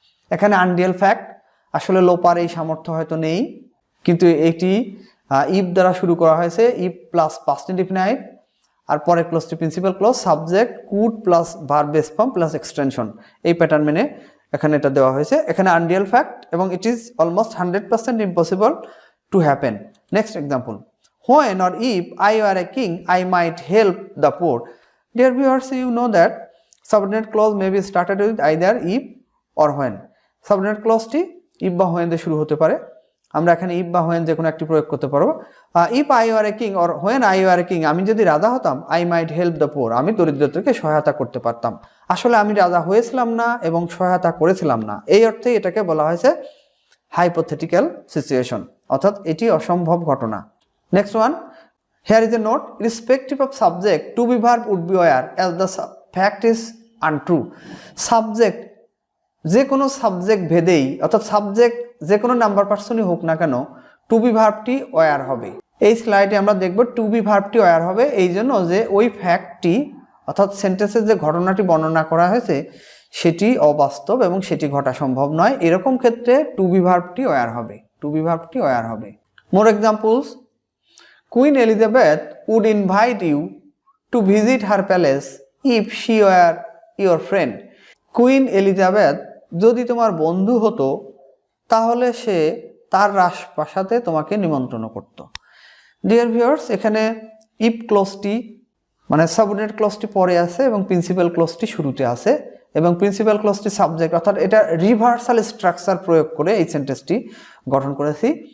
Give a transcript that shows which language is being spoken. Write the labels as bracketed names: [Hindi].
[Bangla] এখানে Unreal fact, আসলে লোপার এই সামর্থ্য হয়তো নেই, কিন্তু এটি ইফ দ্বারা শুরু করা হয়েছে, ইফ প্লাস পাস্ট ইনডিফিনাইট, আর পরে ক্লোজটি principal clause, subject could plus verb base form plus extension, এই প্যাটার্ন মেনে এখানে এটা দেওয়া হয়েছে। এখানে আনরিয়েল ফ্যাক্ট এবং [English] It is almost 100% impossible to happen. Next example, when or if I were a king I might help the poor. Dear viewers, you know that subordinate clause may be started with either if or when. [Bangla] Subordinate clause T if বা when দিয়ে শুরু হতে পারে, আমরা এখানে if বা when যে কোনো একটি প্রয়োগ করতে পারবো। [English] if I were a king or when I were a king, [Bangla] আমি যদি রাজা হতাম [English] I might help the poor, [Bangla] আমি দরিদ্রদেরকে সহায়তা করতে পারতাম। আসলে আমি রাজা হয়েছিলাম না এবং সহায়তা করেছিলাম না, এই অর্থে এটাকে বলা হয়েছে হাইপোথেটিক্যাল সিচুয়েশন, অর্থাৎ এটি অসম্ভব ঘটনা। [English] Next one, here is a note, irrespective of subject, to be verb would be where as the fact is untrue. [Bangla] Subject যে কোনো সাবজেক্ট ভেদেই, অর্থাৎ সাবজেক্ট যে কোনো নাম্বার পার্সনই হোক না কেন, টু বি ভার্বটি ওয়ার হবে। এই স্লাইডে আমরা দেখব টু বি ভার্বটি ওয়ার হবে এই জন্য যে ওই ফ্যাক্টটি, অর্থাৎ সেন্টেন্সের যে ঘটনাটি বর্ণনা করা হয়েছে সেটি অবাস্তব এবং সেটি ঘটা সম্ভব নয়, এরকম ক্ষেত্রে টু বি ভার্বটি ওয়ার হবে, টু বি ভার্বটি ওয়ার হবে। [English] More examples, Queen Elizabeth would invite you to visit her palace if she were your friend. [Bangla] Queen Elizabeth যদি তোমার বন্ধু হতো তাহলে সে তার রাজপ্রাসাদে তোমাকে নিমন্ত্রণ করত। [English] dear viewers, [Bangla] এখানে ইফ ক্লজটি মানে সাবঅর্ডিনেট ক্লজটি পরে আছে এবং প্রিন্সিপাল ক্লজটি শুরুতে আছে এবং প্রিন্সিপাল ক্লজটি সাবজেক্ট, অর্থাৎ এটা রিভার্সাল স্ট্রাকচার প্রয়োগ করে এই সেন্টেন্সটি গঠন করেছি।